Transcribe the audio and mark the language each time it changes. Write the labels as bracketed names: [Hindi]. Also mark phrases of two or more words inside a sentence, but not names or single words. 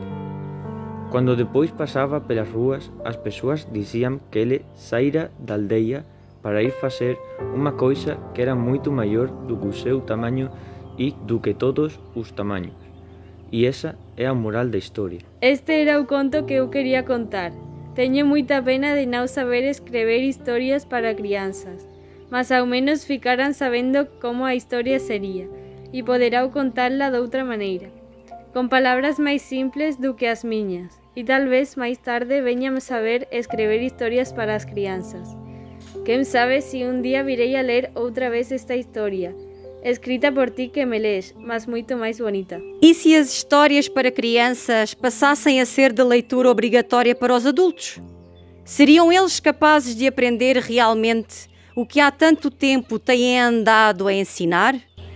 [Portuguese] Quando depois passava pelas ruas, as pessoas diziam que ele saíra da aldeia para ir fazer uma coisa que era muito maior do que o seu tamanho e do que todos os tamanhos. E essa é a moral da história. Este era o conto que eu queria contar. [Galician] Teño moita pena de non saber escrever historias para crianzas, mas ao menos ficaran sabendo como a historia sería, e poderau contala doutra maneira, con palabras máis simples do que as miñas, e tal vez máis tarde veñamos saber escrever historias para as crianzas. Quen sabe se un día virei a ler outra vez esta historia, escrita por ti que me lees, mas muito máis bonita. [Portuguese] E se as histórias para crianças passassem a ser de leitura obrigatória para os adultos? Seriam eles capazes de aprender realmente o que há tanto tempo têm andado a ensinar?